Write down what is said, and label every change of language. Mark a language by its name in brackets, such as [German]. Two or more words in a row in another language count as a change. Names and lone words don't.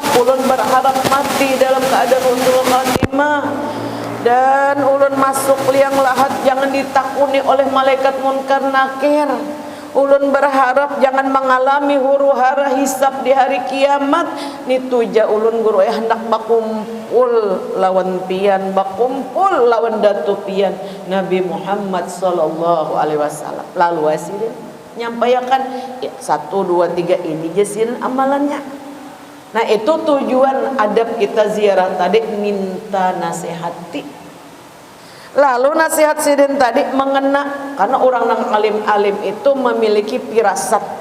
[Banjar] Ulun berharap mati dalam keadaan [Arabic] حسن الخاتمة, [Banjar] dan ulun masuk liang lahat jangan ditakuni oleh malaikat munkar nakir. Ulun berharap jangan mengalami huru hara hisab di hari kiamat. Nituja ulun guru hendak bakumpul lawan pian, bakumpul lawan datu pian Nabi Muhammad [Arabic] صلى الله عليه وسلم. [Banjar] Lalu asidin nyampaikan ya, 1, 2, 3 ini jasin amalannya. Nah itu tujuan adab kita ziarah tadi, minta nasihati. Lalu nasihat sidin tadi mengena, karena orang yang alim-alim itu memiliki firasat.